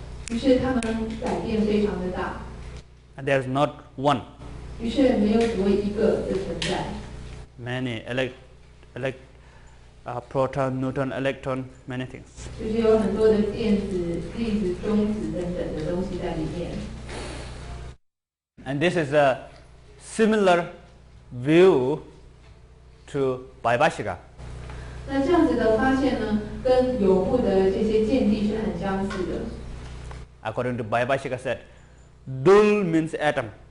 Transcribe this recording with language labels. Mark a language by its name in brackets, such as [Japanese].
[Chinese] 于是他们改变非常的大。 [English] And there is not one. [Chinese] 于是没有所谓一个的存在。 [English] Many proton, neutron, electron, many things. [Chinese] 就是有很多的电子、粒子、中子等等的东西在里面。 [English] And this is a similar view to Vaibhashika. [Chinese] 那这样子的发现呢，跟有部的这些见地是很相似的。 [English] According to Vaibhashika said, Dul means atom.